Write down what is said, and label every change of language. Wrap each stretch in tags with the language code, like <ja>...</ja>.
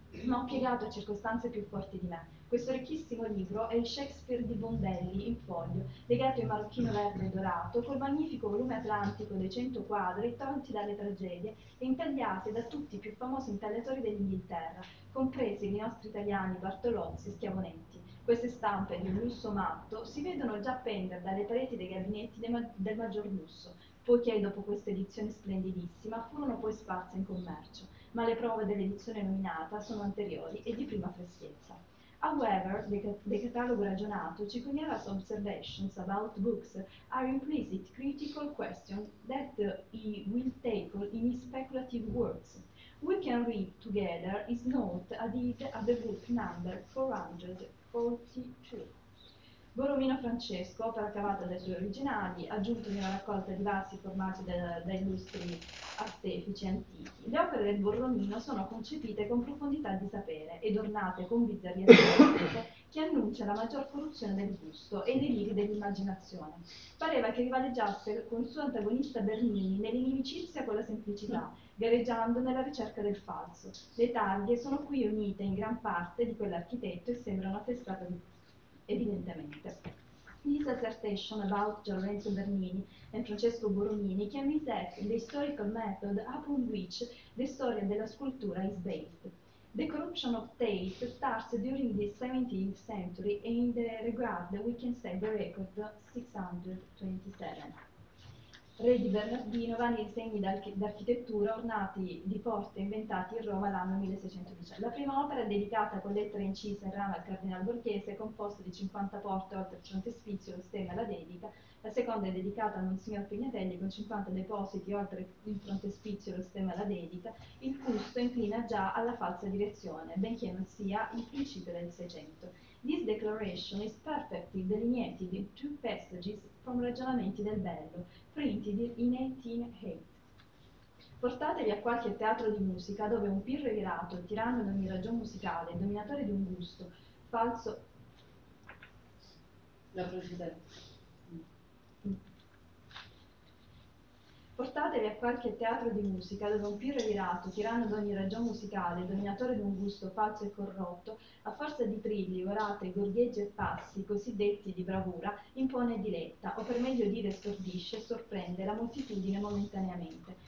<it>Ma ho piegato a circostanze più forti di me. Questo ricchissimo libro è il Shakespeare di Bondelli in foglio, legato in marocchino verde e dorato, col magnifico volume atlantico dei 100 quadri tolti dalle tragedie e intagliati da tutti i più famosi intagliatori dell'Inghilterra, compresi i nostri italiani Bartolozzi e Schiavonetti. Queste stampe di un lusso matto si vedono già pendere dalle pareti dei gabinetti del maggior lusso, poiché dopo questa edizione splendidissima furono poi sparse in commercio, ma le prove dell'edizione nominata sono anteriori e di prima freschezza.</it> <en>However, the catalogo ragionato, Cicognara's observations about books are implicit critical questions that he will tackle in his speculative works. We can read together his note added at the book number 442.</en> <it>Borromino Francesco, opera cavata dai suoi originali, aggiunto di una raccolta di vasi formati da illustri artefici antichi. Le opere del Borromino sono concepite con profondità di sapere ed ornate con bizzarrie che annuncia la maggior corruzione del gusto e i deliri dell'immaginazione. Pareva che rivaleggiasse con il suo antagonista Bernini nell'inimicizia con la semplicità, gareggiando nella ricerca del falso. Le taglie sono qui unite in gran parte di quell'architetto e sembrano attestate di evidentemente.</it> <en>His assertion about Lorenzo Bernini and Francesco Borromini can be said the historical method upon which the story della scultura is based. The corruption of taste starts during the 17th century, and in the regard we can say the record 627.</en> <it>Re di Bernardino, vari disegni d'architettura ornati di porte inventati in Roma l'anno 1610. La prima opera è dedicata con lettere incise in rame al cardinal Borghese, composto di 50 porte oltre il frontespizio, lo stemma e la dedica. La seconda è dedicata a Monsignor Pignatelli con 50 depositi oltre il frontespizio, lo stemma e la dedica. Il fusto inclina già alla falsa direzione, benché non sia il principio del Seicento.</it> <en>This declaration is perfectly delineated in two passages from Ragionamenti del Bello, printed in 1808.</en> <it>Portatevi a qualche teatro di musica dove un pirro irato, tiranno di ogni ragion musicale, dominatore di un gusto, falso... La precedente. Portatevi a qualche teatro di musica dove un pirro irato, tiranno d'ogni ragion musicale, dominatore di un gusto falso e corrotto, a forza di trilli, orate, gorgheggi e passi, cosiddetti di bravura, impone e diletta, o per meglio dire stordisce e sorprende la moltitudine momentaneamente.</it>